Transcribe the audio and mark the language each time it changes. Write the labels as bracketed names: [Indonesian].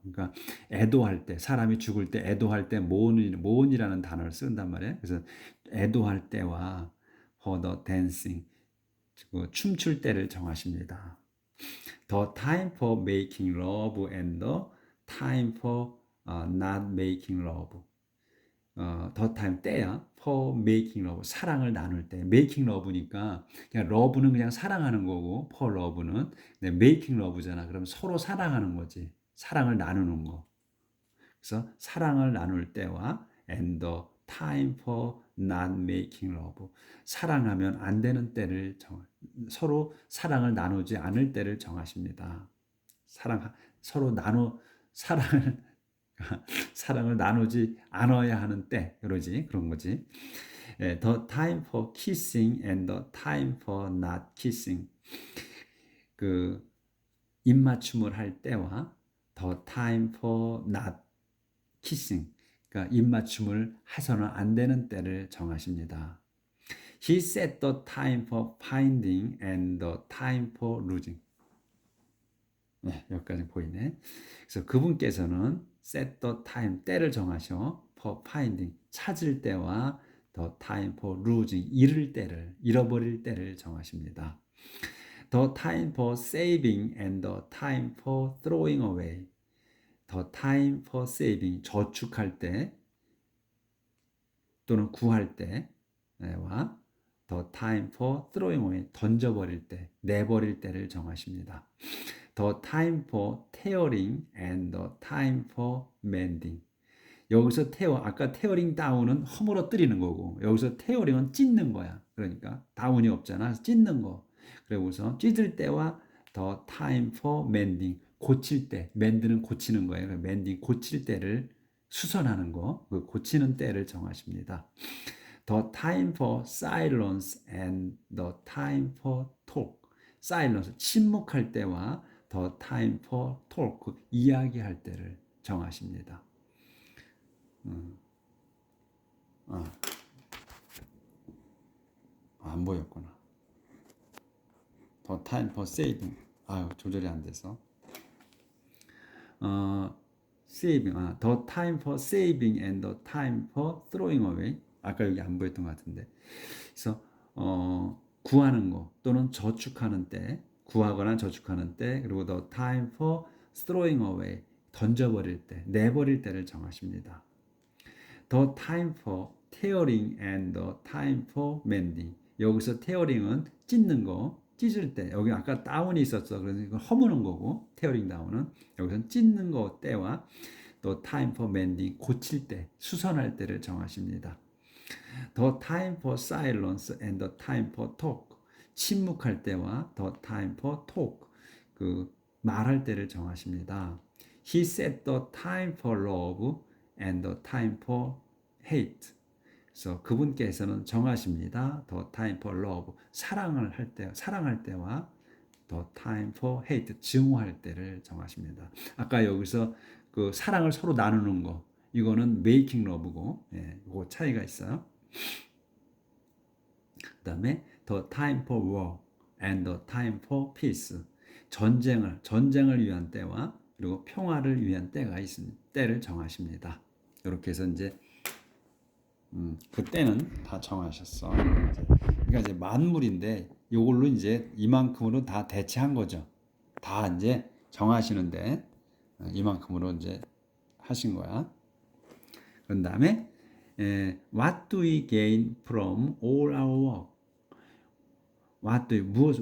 [Korean] 그러니까 애도할 때, 사람이 죽을 때 애도할 때 모urn이라는 단어를 쓴단 말이에요. 그래서 애도할 때와 [English] for the dancing, [Korean] 춤출 때를 정하십니다. [English] The time for making love and the time for not making love. the time, [Korean] 때야. [English] for making love, [Korean] 사랑을 나눌 때. making love니까 그냥 love는 그냥 사랑하는 거고 for love는 making love잖아. 그럼 서로 사랑하는 거지. 사랑을 나누는 거. 그래서 사랑을 나눌 때와 [English] and the time for not making love, [Korean] 사랑하면 안 되는 때를 서로 사랑을 나누지 않을 때를 정하십니다. 서로 사랑을 사랑을 나누지 않아야 하는 때, 그런 거지. [English] The time for kissing and the time for not kissing. [Korean] 그 입맞춤을 할 때와 [English] the time for not kissing. [Korean] 그러니까 입맞춤을 해서는 안 되는 때를 정하십니다. [English] He set the time for finding and the time for losing. [Korean] 네, 여기까지 보이네. 그래서 그분께서는 [English] set the time, [Korean] 때를 정하셔. [English] for finding, [Korean] 찾을 때와 [English] the time for losing, [Korean] 잃어버릴 때를 정하십니다. [English] The time for saving and the time for throwing away. The time for saving, [Korean] 저축할 때 또는 구할 때와 [English] the time for throwing away, [Korean] 던져버릴 때, 내버릴 때를 정하십니다. [English] The time for tearing and the time for mending. [Korean] 여기서 아까 tearing down은 허물어뜨리는 거고, 여기서 tearing은 찢는 거야. 그러니까 다운이 없잖아. 찢는 거. 그리고서 찢을 때와 [English] the time for mending, [Korean] 고칠 때, mend는 고치는 거예요. mending, 고칠 때를 수선하는 거, 그 고치는 때를 정하십니다. [English] The time for silence and the time for talk. [Korean] silence, 침묵할 때와 [English] the time for talk, [Korean] 이야기할 때를 정하십니다. 안 보였구나. The time for saving. 조절이 안 돼서. [English] saving. The time for saving and the time for throwing away. [Korean] 아까 여기 안 보였던 것 같은데. 그래서 구하는 거 또는 저축하는 때, 구하거나 저축하는 때, 그리고 [English] the time for throwing away, [Korean] 던져버릴 때, 내버릴 때를 정하십니다. [English] The time for tearing and the time for mending. [Korean] 여기서 tearing은 찢는 거, 찢을 때. 여기 아까 다운이 있었어. 그래서 이걸 허무는 거고, tearing down은 여기서는 찢는 거 때와 [English] the time for mending, [Korean] 고칠 때, 수선할 때를 정하십니다. [English] The time for silence and the time for talk. [Korean] 침묵할 때와 [English] the time for talk. [Korean] 그 말할 때를 정하십니다. [English] He set the time for love and the time for hate. [Korean] 그래서 그분께서는 정하십니다. [English] The time for love. [Korean] 사랑할 때와 [English] the time for hate. [Korean] 증오할 때를 정하십니다. 아까 여기서 그 사랑을 서로 나누는 거. 이거는 making love고, 이거 차이가 있어요. 그 다음에 [English] the time for war and the time for peace. [Korean] 전쟁을 위한 때와 그리고 평화를 위한 때가 있습니다. 때를 정하십니다. 이렇게 해서 이제 그 때는 다 정하셨어. 그러니까 이제 만물인데 이걸로 이제 이만큼으로 다 대체한 거죠. 다 이제 정하시는데 이만큼으로 이제 하신 거야. 그런 다음에 [English] what do we gain from all our work?